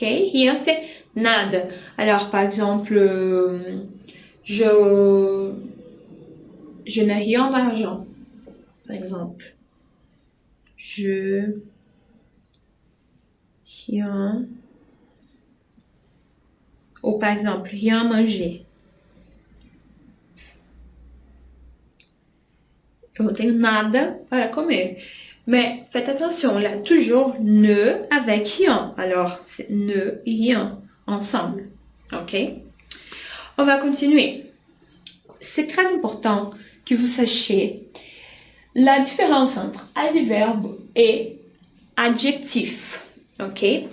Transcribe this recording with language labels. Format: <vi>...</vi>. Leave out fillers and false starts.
<fr>Rien, c'est nada. Alors, par exemple, je n'ai rien d'argent. Par exemple. Rien. Ou par exemple, rien à manger.</fr> <pt>Eu não tenho nada para comer.</pt> <fr>Mais faites attention, il y a toujours ne avec rien. Alors, c'est ne et rien ensemble. Ok? On va continuer. C'est très important que vous sachiez la différence entre adverbe et adjectif. Ok?</fr>